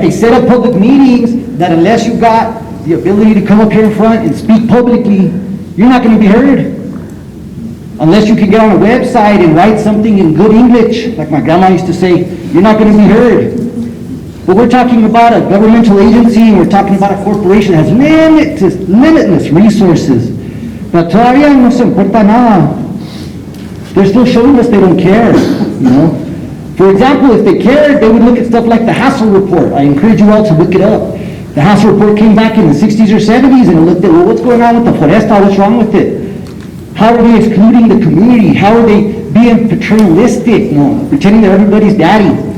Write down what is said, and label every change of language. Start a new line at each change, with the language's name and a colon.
English: They set up public meetings that unless you got the ability to come up here in front and speak publicly, you're not going to be heard. Unless you can get on a website and write something in good English, like my grandma used to say, you're not going to be heard. But we're talking about a governmental agency, and we're talking about a corporation that has limitless resources.
Spanish: But todavía no se importa nada.
English: They're still showing us they don't care, For example, if they cared, they would look at stuff like the Hassel Report. I encourage you all to look it up. The Hassel Report came back in the 60s or 70s and it looked at, well, what's going on with the foresta? What's wrong with it? How are they excluding the community? How are they being paternalistic, pretending they're everybody's daddy?